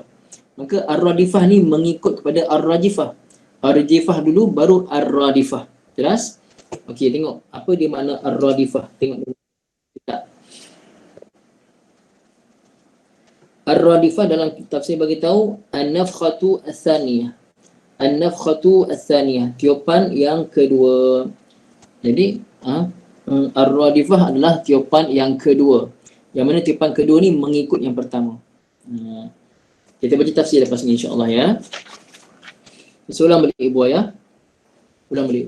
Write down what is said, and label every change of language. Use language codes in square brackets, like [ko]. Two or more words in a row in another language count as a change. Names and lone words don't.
[ms] Maka ar-radifah ni mengikut kepada ar-rajifah. Ar-rajifah dulu baru ar-radifah. Jelas? Okey, tengok apa dia makna ar-radifah. Tengok dulu. Ar-radifah dalam tafsir bagi tahu [ar] النفخة الثانية. النفخة الثانية, [ms] tiupan yang kedua. Jadi ar-radifah adalah tiupan yang kedua. Yang mana tiupan kedua ni mengikut yang pertama. Kita baca tafsir lepas ni insya-Allah ya. Ulang balik ibu ayah. Ulang balik.